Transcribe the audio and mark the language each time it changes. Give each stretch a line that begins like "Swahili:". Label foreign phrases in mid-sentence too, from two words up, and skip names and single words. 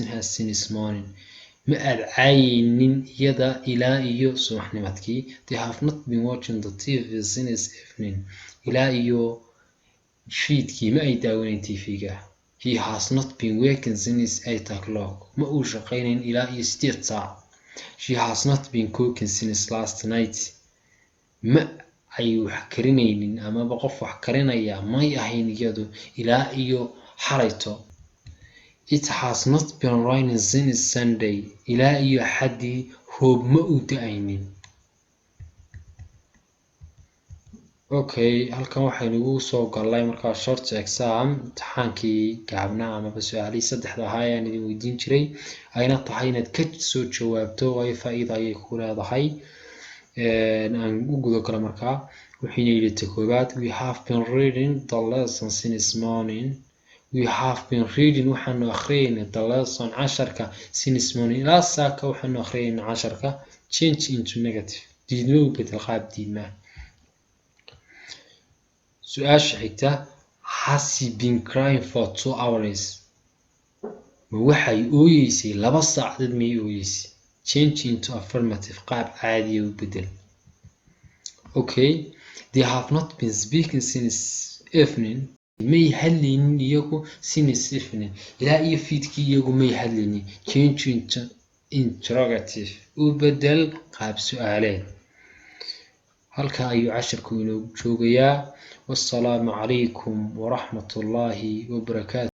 English: her since morning
Somali: ma aad caayinin iyada ilaa iyo subaxnimadkii
English: they have not been watching the TV since evening
Somali: ilaa iyo fiidkii ma ay daawanin TV-ga
English: he has not been working since 8 o'clock
Somali: ma uu shaqaynayn ilaa iyo 8 saac
English: she has not been cooking since last night
Somali: ma ay wax karinaynin amaba qof wax karinaya may ahayn iyadu ilaa iyo xalayto
English: It has not been raining since Sunday.
Somali: Ilaa iyo Axaddii roob ma uu da'aynin. Okay, halkan waxaynu soo galnay markaa
English: short exam,
Somali: imtixaankii gaabnaa amaba su-aalihii saddexda ahaa ayaan idin weydiin jiray, ayna tahay inaad ka soo jawaabto, waayo faa'iido ayay ku leedahay. Aan u guda galo markaa. Waxayna yidhi ta koowaad,
English: we have been reading the lesson since morning. We have been reading,
Somali: waxaanu akhriyayna
English: the lesson,
Somali: casharka,
English: since morning,
Somali: ilaa saaka waxaanu akhriyayna casharka.
English: Change into negative,
Somali: diidmo u bedel qaab diidma. Su-aasha xigta,
English: has he been crying for 2 hours?
Somali: Ma waxay ooyeysay 2 saacadood miyay ooyeysay?
English: Change into affirmative,
Somali: qaab caadiya u bedel.
English: Okay, they have not been speaking since evening.
Somali: May hadlaynin iyagu
English: since evening,
Somali: ilaa iyo fiidkii iyagu may hadlaynin.
English: Change into interrogative,
Somali: u bedel qaab su-aaleed. halkaa ayuu casharku inoogu joogayaa.
Arabic: والسلام عليكم ورحمة الله وبركاته.